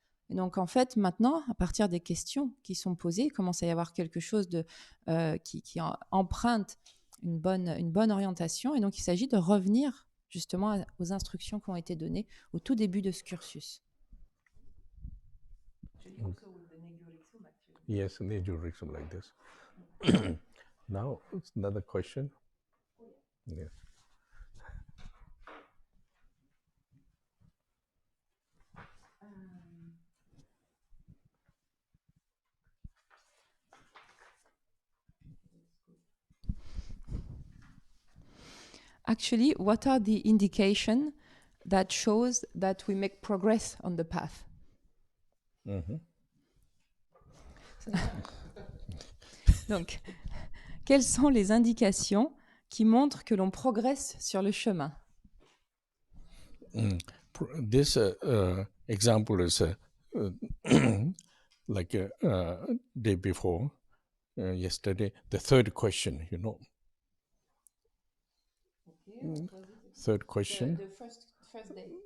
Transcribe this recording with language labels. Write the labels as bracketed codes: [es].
[fr] Et donc, en fait, maintenant, à partir des questions qui sont posées, il commence à y avoir quelque chose qui emprunte une bonne orientation. Et donc, il s'agit de revenir justement aux instructions qui ont été données au tout début de ce cursus. [en] Yes, Nejul Riksum like this. Now, it's another question. Yes. Actually, what are the indications that shows that we make progress on the path? [fr] Donc, quelles sont les indications qui montrent que l'on progresse sur le chemin? [en] This example is like day before, yesterday, the third question, you know. Third question. The first day.